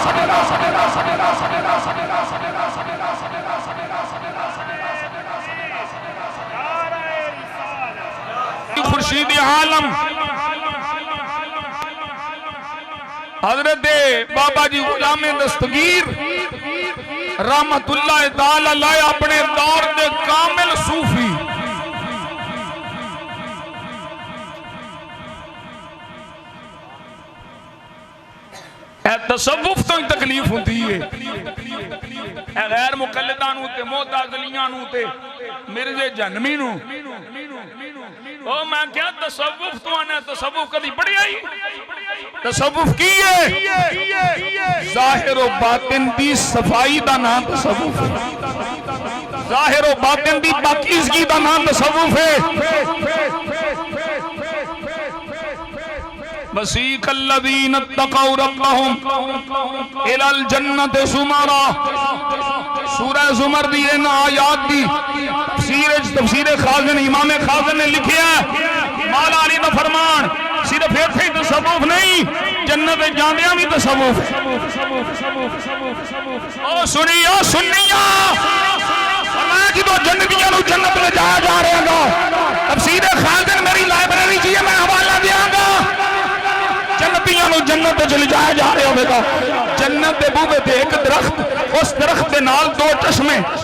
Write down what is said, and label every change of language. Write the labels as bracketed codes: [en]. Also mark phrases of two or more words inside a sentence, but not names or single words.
[ur] خورشید عالم حضرت بابا جی غلام دستگیر رحمۃ اللہ تعالیٰ علیہ اپنے دور کے کامل صوفی [pa] تصوف توں ہی تکلیف ہوتی ہے غیر مقلداں نوں تے معتزلیاں نوں تے مرزے جہنمی نوں او میں کیا تصوف توں آنا تصوف کدی پڑھیا ہی تصوف کی ہے ظاہر و باطن دی صفائی دا نام تصوف ہے ظاہر و باطن دی پاکیزگی دا نام تصوف ہے ज़ाहिर व बातिन दी पाकीज़गी दा नाम तसव्वुफ है [ar] وسيق الذين اتقوا ربهم إلى الجنة زمرا [pa] سورہ زمر دی ان آیات دی تفسیر خازن امام خازن نے لکھا ہے مولا علی دا فرمان صرف اتھے تصوف نہیں جنت جاندیاں بھی تصوف او سنیو سنیا فرمایا جدوں جنتیاں نوں جنت لے جایا جا رہا تفسیر خازن میری لائبریری چ میں حوالہ دینگا جنتیاں نوں جنت چ لے جایا جا رہا ہوگا جنت دے بوہے تے ایک درخت اس درخت دے نال دو چشمے